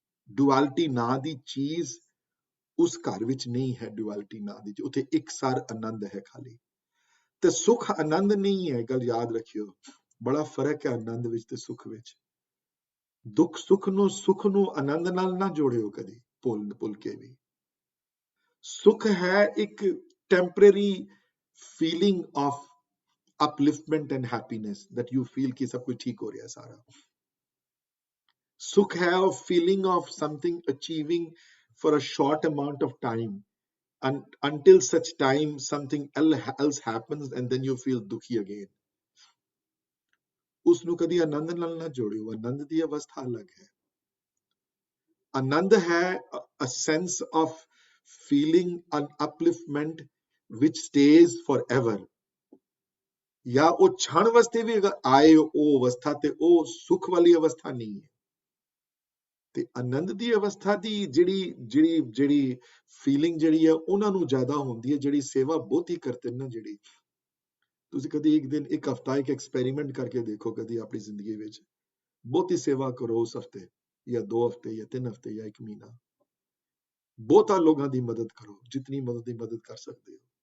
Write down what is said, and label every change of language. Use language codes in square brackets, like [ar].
[pa] ਡੁਅਲਿਟੀ ਨਾਂ ਦੀ ਚੀਜ਼ ਉਸ ਘਰ ਵਿੱਚ ਨਹੀਂ ਹੈ, ਡੁਅਲਿਟੀ ਨਾਂ ਦੀ, ਉੱਥੇ ਇੱਕ ਸਾਰ ਆਨੰਦ ਹੈ ਖਾਲੀ। ਤੇ ਸੁੱਖ ਆਨੰਦ ਨਹੀਂ ਹੈ, ਗੱਲ ਯਾਦ ਰੱਖਿਓ, ਬੜਾ ਫਰਕ ਹੈ ਆਨੰਦ ਵਿੱਚ ਤੇ ਸੁੱਖ ਵਿੱਚ। ਦੁੱਖ ਸੁੱਖ ਨੂੰ ਆਨੰਦ ਨਾਲ ਨਾ ਜੋੜਿਓ ਕਦੀ, ਭੁੱਲ ਕੇ ਵੀ। ਸੁੱਖ ਹੈ ਇੱਕ [en] temporary feeling of upliftment and happiness, that you feel [hi] कि सब कुछ ठीक हो रहा है सारा। सुख है [en] a feeling of something achieving for a short amount of time, and until such time something else happens and then you feel दुखी again। [pa] उसनु कदी आनंद नाल ना जोड़ियो, आनंद दी अवस्था अलग है। [hi] आनंद है [en] a sense of feeling an upliftment which stays forever। [pa] ਜਾਂ ਉਹ ਛਣ ਵਾਸਤੇ ਵੀ ਅਗਰ ਆਏ ਉਹ ਅਵਸਥਾ, ਤੇ ਉਹ ਸੁੱਖ ਵਾਲੀ ਅਵਸਥਾ ਨਹੀਂ ਹੈ। ਤੇ ਆਨੰਦ ਦੀ ਅਵਸਥਾ ਦੀ ਜਿਹੜੀ ਫੀਲਿੰਗ ਜਿਹੜੀ ਹੈ ਉਹਨਾਂ ਨੂੰ ਜ਼ਿਆਦਾ ਹੁੰਦੀ ਹੈ ਜਿਹੜੀ ਸੇਵਾ ਬਹੁਤੀ ਕਰਦੇ ਨਾ। ਜਿਹੜੀ ਤੁਸੀਂ ਕਦੀ ਇੱਕ ਹਫਤਾ ਇੱਕ ਐਕਸਪੈਰੀਮੈਂਟ ਕਰਕੇ ਦੇਖੋ ਕਦੀ ਆਪਣੀ ਜ਼ਿੰਦਗੀ ਵਿੱਚ, ਬਹੁਤੀ ਸੇਵਾ ਕਰੋ ਉਸ ਹਫਤੇ ਜਾਂ 2 ਹਫ਼ਤੇ ਜਾਂ 3 ਹਫ਼ਤੇ ਜਾਂ 1 ਮਹੀਨਾ, ਬਹੁਤਾ ਲੋਕਾਂ ਦੀ ਮਦਦ ਕਰੋ, ਜਿਤਨੀ ਮਦਦ ਕਰ ਸਕਦੇ ਹੋ।